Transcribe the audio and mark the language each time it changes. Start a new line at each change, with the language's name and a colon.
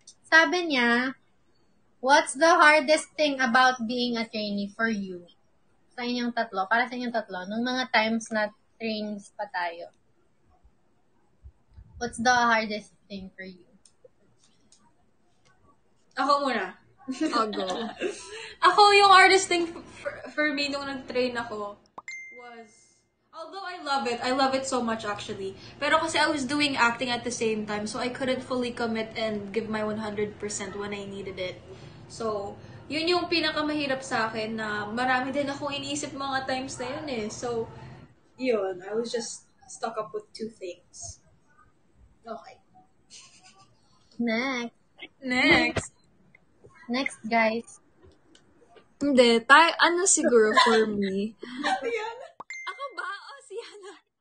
Filipino: Sabi niya,
English: what's the hardest thing about being a trainee for you?
Filipino: Sa inyong tatlo, para sa inyong tatlo, nung mga times na trains pa tayo.
English: What's the hardest thing for you?
Filipino: Ako muna.
English: I'll go.
Filipino: Ako, yung
English: hardest thing for me
Filipino: nung nag-train ako
English: was, although I love it so much actually,
Filipino: pero kasi
English: I was doing acting at the same time, so I couldn't fully commit and give my 100% when I needed it.
Filipino: So, yun yung pinakamahirap sa akin na marami din akong iniisip mga times na yun eh.
English: So, yun, I was just stuck up with two things. Okay. Next, guys.
Filipino: Hindi, ano siguro
English: for me?
Filipino: Ako ba? O si Yana?